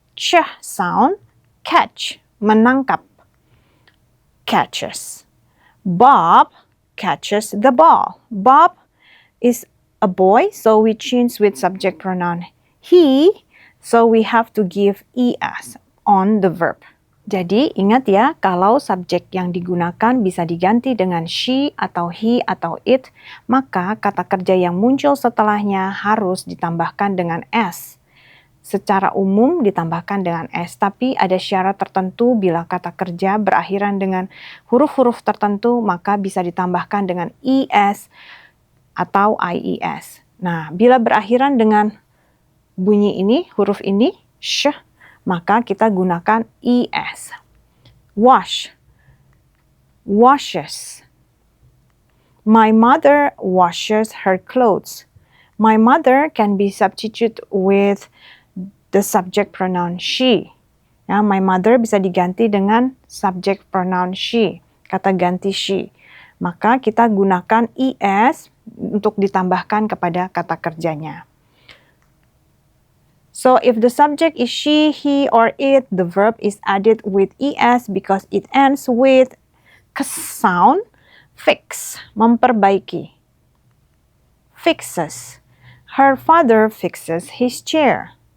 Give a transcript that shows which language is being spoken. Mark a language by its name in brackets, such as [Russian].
[English] ch sound, catch, [Indonesian] menangkap, [English] catches. Bob catches the ball. Bob is a boy, so we change with subject pronoun he, so we have to give es on the verb. [Indonesian] Jadi ingat ya, kalau subjek yang digunakan bisa diganti dengan she atau he atau it, maka kata kerja yang muncul setelahnya harus ditambahkan dengan s. Secara umum ditambahkan dengan s, tapi ada syarat tertentu bila kata kerja berakhiran dengan huruf-huruf tertentu, maka bisa ditambahkan dengan es atau ies. Nah, bila berakhiran dengan bunyi ini, huruf ini, sh, maka kita gunakan es. [English] Wash, washes. My mother washes her clothes. My mother can be substituted with the subject pronoun she. [Indonesian] Ya, [English] my mother [Indonesian] bisa diganti dengan [English] subject pronoun she, [Indonesian] kata ganti she. Maka kita gunakan es untuk ditambahkan kepada kata kerjanya. [English] So if the subject is she, he, or it, the verb is added with es because it ends with k sound. Fix, [Indonesian] memperbaiki. [English] Fixes. Her father fixes his chair.